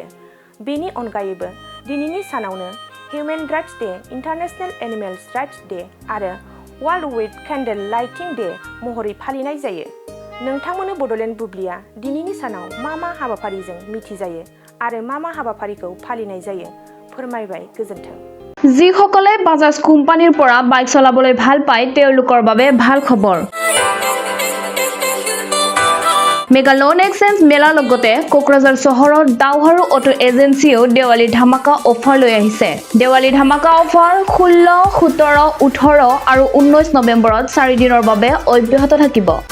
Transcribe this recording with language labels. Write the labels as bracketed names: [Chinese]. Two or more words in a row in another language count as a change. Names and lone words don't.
[Bodo] बेनि अनगायैबो दिनैनि सानावनो हिउमेन राइट्स डे, इन्टारनेशनेल एनिमेल्स राइट्स डे आरो वर्ल्ड विद केन्डेल लाइटिं डे महरै फालिनाय जायो। नोंथांमोननो बड'लेण्ड बुब्लिया दिनैनि सानाव मा हाबाफारिजों मिथिजायो आरो मा हाबाफारिखौ फालिनाय जायो फोरमायबाय। गोजोन्थों। [Assamese] যিসকলে বাজাজ কোম্পানীৰ পৰা বাইক চলাবলৈ ভাল পায় তেওঁলোকৰ বাবে ভাল খবৰ। মেগা লোন এক্সচেঞ্জ মেলাৰ লগতে কোকৰাঝাৰ চহৰৰ দাওহাৰু অটো এজেন্সিয়েও দেৱালী ধামাকা অফাৰ লৈ আহিছে। দেৱালী ধামাকা অফাৰ 16, 17, 18 আৰু 19 নৱেম্বৰত 4 দিনৰ বাবে অব্যাহত থাকিব।